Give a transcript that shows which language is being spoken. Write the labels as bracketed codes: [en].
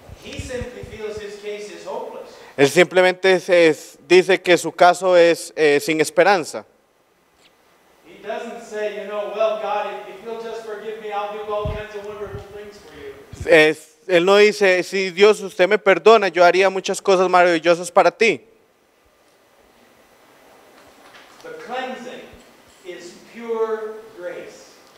[en] He simply feels his case is hopeless. [es] Él simplemente dice que su caso es sin esperanza. [en] He doesn't say, well, God, if you'll just forgive me, I'll do all kinds of wonderful things for you. [es] Él no dice, si Dios usted me perdona, yo haría muchas cosas maravillosas para ti. [en] The cleansing is pure grace.